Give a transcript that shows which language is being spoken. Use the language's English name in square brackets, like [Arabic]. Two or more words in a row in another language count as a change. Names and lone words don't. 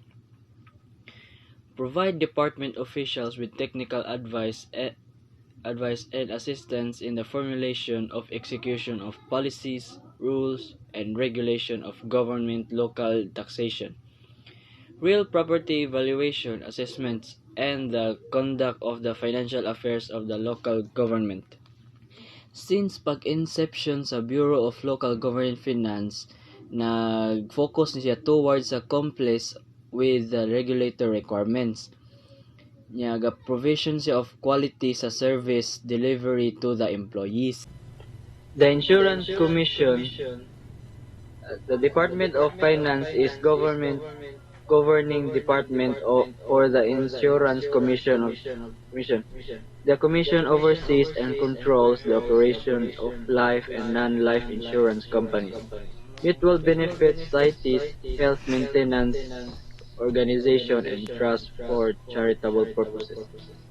[English] provide department officials with technical advice and assistance in the formulation of execution of policies, rules, and regulation of government local taxation, real property valuation assessments, and the conduct of the financial affairs of the local government. Since [Hiligaynon] pag-inception sa [English] Bureau of Local Government Finance, [Hiligaynon] nag-focus niya [English] towards sa compliance with the regulatory requirements. Niya provision siya of quality sa service delivery to the employees. The Insurance Commission. The Department of Finance is governing department for the Insurance Commission. The Commission oversees and controls the operation of life and non-life insurance companies, mutual benefit societies, health maintenance organization, and trust for charitable purposes.